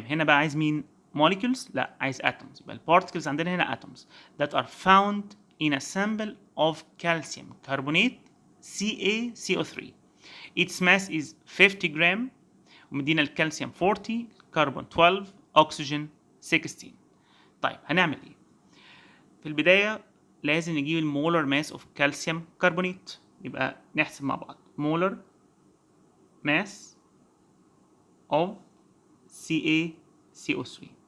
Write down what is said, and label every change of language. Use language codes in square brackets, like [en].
[ar] هنا بقى عايز مين؟ molecules؟ لا، عايز atoms. يبقى البارتكلز عندنا هنا [en] atoms that are found in a sample of calcium carbonate CaCO3. its mass is 50 [ar] جرام ومدينا الكالسيوم 40، كربون 12، اكسجين 16. طيب هنعمل ايه؟ في البدايه لازم نجيب المولر ماس اوف كالسيوم كربونيت. يبقى نحسب مع بعض مولر ماس اوف CaCO3.